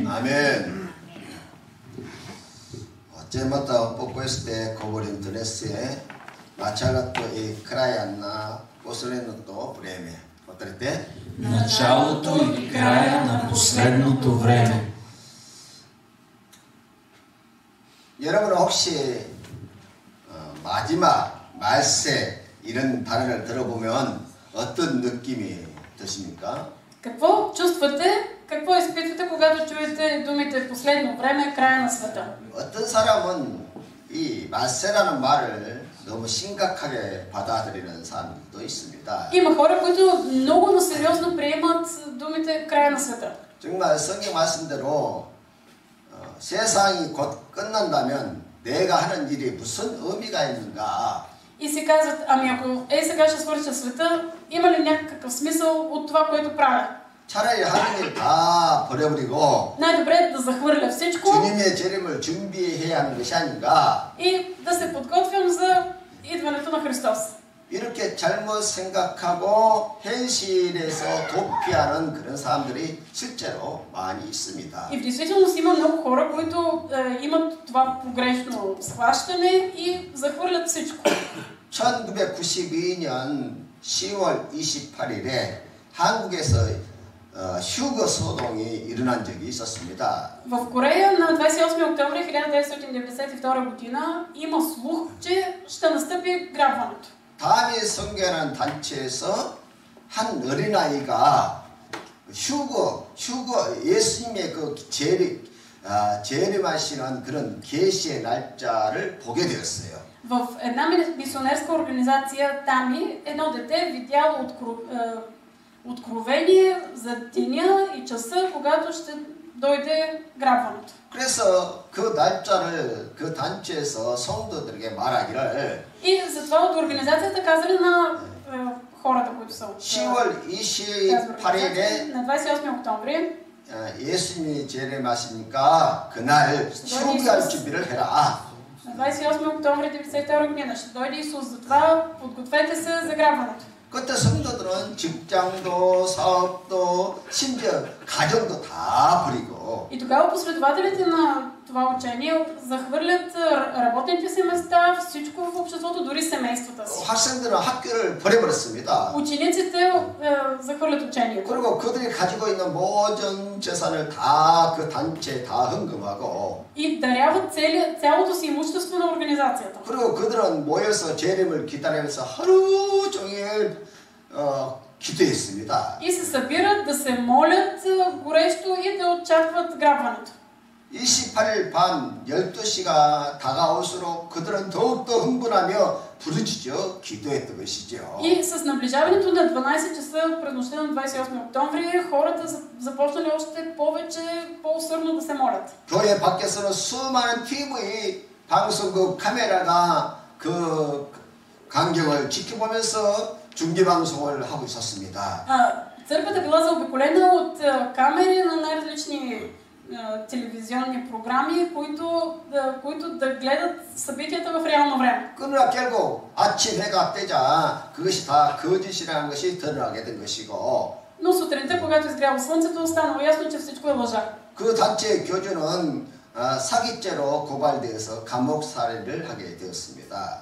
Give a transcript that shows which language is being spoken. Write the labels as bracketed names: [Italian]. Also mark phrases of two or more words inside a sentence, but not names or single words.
[Bulgarian] Amen. Temata poco este covorintonese, началото и края на последното време. Отрете? Началото и края на последното време. [Korean] 여러분 혹시 마지막 말세 이런 단어를 들어보면 어떤 느낌이 드십니까? [Bulgarian] Какво чувствате, какво изпитвате, когато чуете думите последно време, края на света? [Korean] 어떤 사람은 이 말세라는 말을 너무 심각하게 받아들이는 사람도 있습니다. [Bulgarian] Има хора, които много насериозно приемат думите края на света. [Korean] 정말 성경 말씀대로 세상이 곧 끝난다면 내가 하는 일이 무슨 의미가 있는가? [Bulgarian] И си казват: ами ако сега ще свърша света, има ли някакъв смисъл от това, което правя? [Korean] 차라리 하는 일 다 버려버리고 [Bulgarian] Най-добре е да захвърля всичко [Korean] 주님의 재림을 준비해야 하는 것이 아닌가? [Bulgarian] и да се подготвям за идването на Христос. [Korean] 이렇게 잘못 생각하고 현실에서 도피하는 그런 사람들이 실제로 많이 있습니다. [Bulgarian] И в действителност има много хора, които имат това погрешно схващане и захвърлят всичко. [Korean] 1992년 10월 28일에 한국에서 휴거 소동이 일어난 적이 있었습니다. [Bulgarian] В Корея на 28 октомври 1992 година има слух, че ще настъпи грабването. [Korean] 다미 성교라는 단체에서 한 어린아이가 휴거 예수님의 그 재림하시는 그런 계시의 날짜를 보게 되었어요. [Bulgarian] В една мисионерска организация Тами едно дете видяло откровение за деня и часа, когато ще дойде грабването. [Korean] 그래서 그 날짜를 그 단체에서 성도들에게 말하기를 [Bulgarian] И затова от организацията казали на хората, които са от [Korean] 10월 28일에 [Bulgarian] на 28 октомври [Korean] 예수님이 재림하시니까 그날 휴거할 준비를 해라. [Bulgarian] На 28 октомври 1992 година ще дойде Исус. Затова подгответе се за грабването. [Korean] 그때 성도들은 직장도 사업도 심지어 가정도 다 버리고 [Bulgarian] И тогава последователите на това учение захвърлят работните си места, всичко в обществото, дори семействата си. [Korean] 학생들은 학교를 버려버렸습니다. [Bulgarian] Учениците захвърлят учението. [Korean] 그리고 그들이 가지고 있는 모든 재산을 다 그 단체에 다 헌금하고 [Bulgarian] И даряват цялото си имущество на организацията. [Korean] 그리고 그들은 모여서 재림을 기다리면서 하루 종일 기도했습니다. [Bulgarian] И се събират да се молят горещо и да очакват грабването. [Korean] 28일 밤 12시가 다가올수록 그들은 더욱더 흥분하며 부르짖어 기도했던 것이죠. [Bulgarian] И с наближаването на 12 часа през нощта на 28 октомври хората започнали още повече, по-усърдно да се молят. [Korean] 교회 밖에서는 수많은 TV 방송국 카메라가 그 광경을 지켜보면서 중계방송을 하고 있었습니다. [Bulgarian] Църквата била заобиколена от камери на най-различни телевизионни програми, които да гледат събитията в реално време. [Korean] 그러나 결국 아침 해가 뜨자 그것이 다 거짓이라는 것이 드러나게 된 것이고 [Bulgarian] Но сутринта, когато изгряло слънцето, станало ясно, че всичко е лъжа. [Korean] 그 단체의 교주는 사기죄로 고발되어서 감옥 살해를 하게 되었습니다.